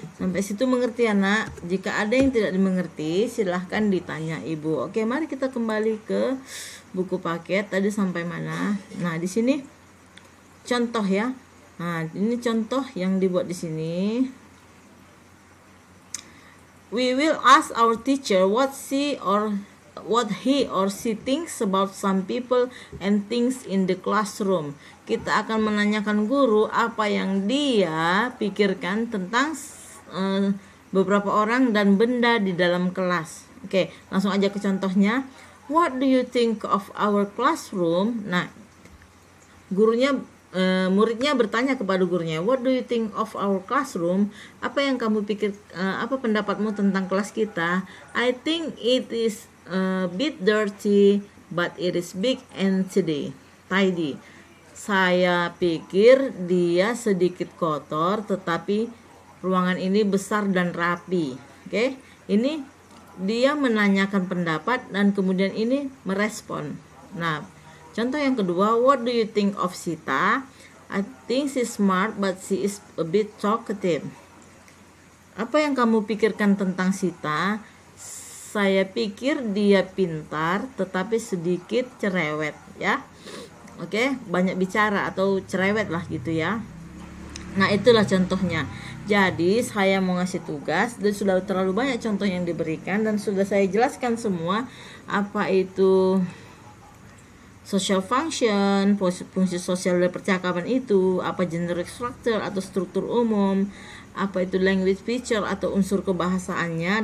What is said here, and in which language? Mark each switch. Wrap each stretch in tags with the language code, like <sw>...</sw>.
<id>Sampai situ mengerti ya nak? Jika ada yang tidak dimengerti silahkan ditanya ibu. Oke, mari kita kembali ke buku paket. Tadi sampai mana? Nah, di sini contoh ya. Nah, ini contoh yang dibuat di sini.</id> <en>We will ask our teacher what he or she thinks about some people and things in the classroom.</en> <id>Kita akan menanyakan guru apa yang dia pikirkan tentang beberapa orang dan benda di dalam kelas. Oke, langsung aja ke contohnya.</id> <en>What do you think of our classroom?</en> <id>Nah, muridnya bertanya kepada gurunya,</id> <en>what do you think of our classroom?</en> <id>Apa yang kamu pikir, apa pendapatmu tentang kelas kita?</id> <en>I think it is a bit dirty, but it is big and tidy.</en> <id>Saya pikir dia sedikit kotor, tetapi ruangan ini besar dan rapi. Oke, ini dia menanyakan pendapat dan kemudian ini merespon. Nah, contoh yang kedua,</id> <en>what do you think of Sita? I think she's smart, but she is a bit talkative.</en> <id>Apa yang kamu pikirkan tentang Sita? Saya pikir dia pintar, tetapi sedikit cerewet, ya. Oke, banyak bicara atau cerewet lah gitu ya. Nah, itulah contohnya. Jadi saya mau ngasih tugas dan sudah terlalu banyak contoh yang diberikan dan sudah saya jelaskan semua apa itu social function, fungsi sosial dari percakapan itu, apa generic structure atau struktur umum, apa itu language feature atau unsur kebahasaannya.</id>